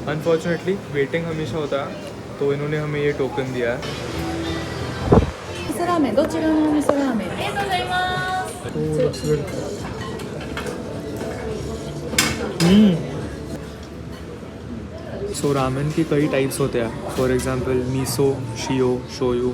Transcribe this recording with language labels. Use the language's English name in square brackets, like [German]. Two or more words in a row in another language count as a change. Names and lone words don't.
[English] unfortunately waiting [Hindi] हमेशा होता है, तो इन्होंने हमें ये टोकन दिया है. [Japanese] ラーメンどちらのお味噌ラーメンありがとうございます。 [Hindi] सो रामेन के कई टाइप्स होते हैं. [English] for example [Hindi] मीसो, शियो, शोयू.